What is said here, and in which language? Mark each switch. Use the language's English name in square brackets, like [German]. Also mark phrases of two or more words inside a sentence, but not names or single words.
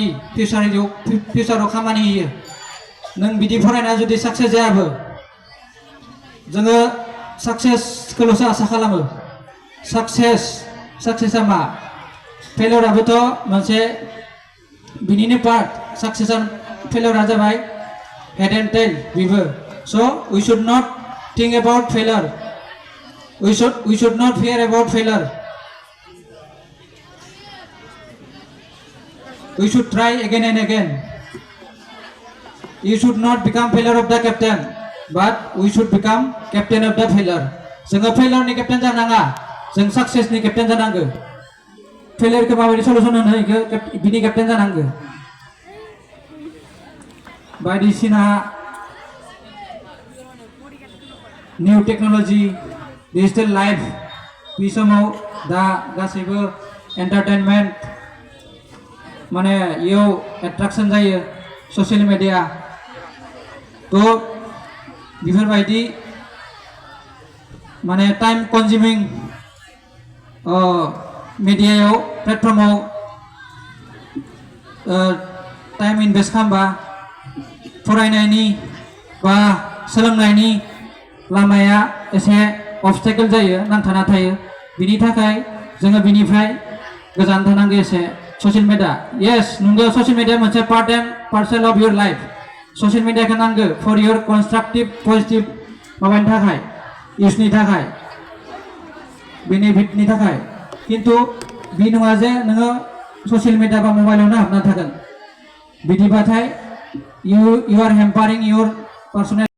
[Bodo] फिउचाराव खामानि होयो नों बिदि फरायना जुदि साक्सेस जायाबो जोङो साक्सेसखौल'सो आसा खालामो साक्सेसआ मा फेलियराबोथ' मोनसे बिनिनो पार्ट साक्सेसआ फेलियरा जाबाय [English] head and tail [Bodo] बेबो [English] so we should not think about failure [Bodo] we should not fear about failure [English] we should try again and again you should not become failure of the captain but we should become captain of the failure [Bodo] जोङो failure नि captain जानाङा जों success नि captain जानांगो [English] failure खौ माबायदि solution होनो इखो बिनि captain जानांगो [Bodo] बायदिसिना [English] new technology digital life [Bodo] बे समाव दा गासैबो entertainment माने इयाव attraction जायो [English] social media [Bodo] तो बेफोरबायदि माने [English] time consuming [Bodo] मेडियायाव प्लेटफर्माव [English] time invest [Bodo] खालामबा फरायनायनि बा सोलोंनायनि लामाया एसे ऑब्स्टेकल जायो नांथाना थायो बिनि थाखाय जोङो बिनिफ्राय गोजान थानांगौ एसे [English] social media yes [Bodo] नंगौ [English] social media [Bodo] मोनसे [English] part and parcel of your life [Bodo] ससियेल मिडियाखौ नांगौ [English] for your constructive positive [Bodo] माबानि थाखाय इउजनि थाखाय बेनिफिटनि थाखाय किन्तु बे नङा जे नोङो [English] social media [Bodo] बा मबाइलावनो हाबना थागोन बिदिबाथाय [English] you are hampering your personal